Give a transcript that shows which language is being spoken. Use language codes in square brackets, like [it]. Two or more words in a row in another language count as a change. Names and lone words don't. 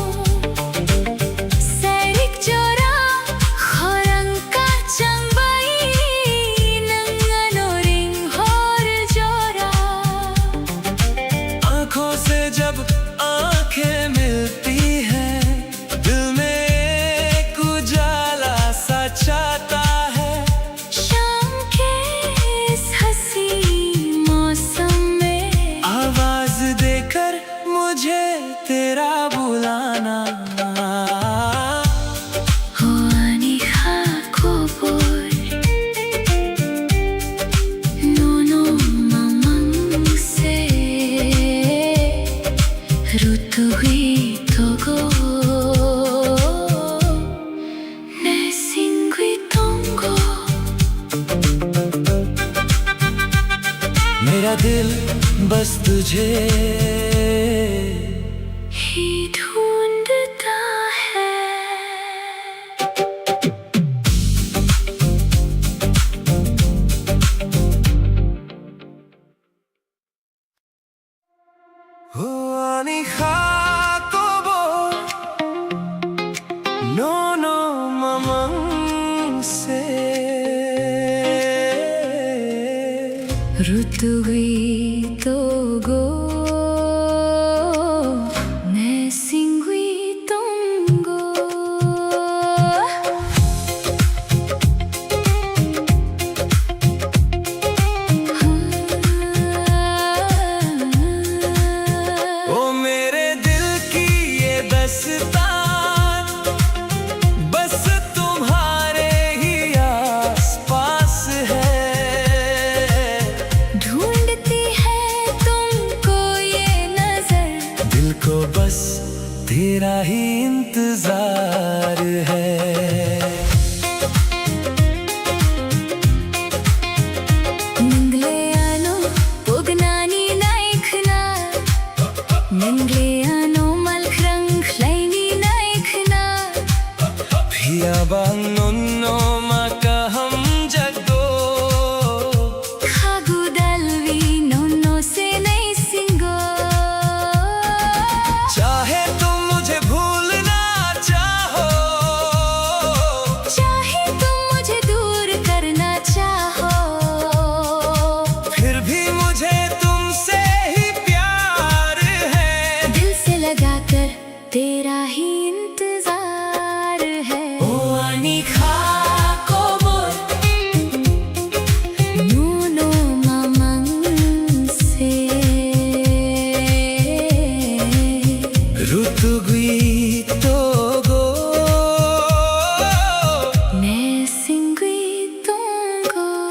[trp] Sarik jora khorang ka changbai nangano ring hor jora [hi] आंखों से जब आंखें मिलती हैं दिल में एक उजाला सा छाता है शाम के इस हंसी मौसम में आवाज देकर मुझे तेरा बुलाना [trp] Huani kha kobor nono mamang se rutugui togo ne singui tongo [hi] मेरा दिल बस तुझे ही ढूंढता है [trp] Huani kobo nono mamang se rutugui togo ne singui tongo [hi] ओ मेरे दिल की ये दस्तान बस तुम्हारे ही आस पास है ढूंढती है तुमको ये नजर दिल को बस तेरा ही इंतजार है [trp] Ningleano pognani naikna Ningleano malkhrang khlaini naikna Phiyabang nonno makaham jagdo khagudal vinonno se nai singo [hi] चाहे तुम मुझे भूलना चाहो चाहे तुम मुझे दूर करना चाहो फिर भी मुझे तुमसे ही प्यार है दिल से लगा कर तेरा ही इंतजार है [trp] Huani kobor nono mamang se rutugui togo ne singui tongo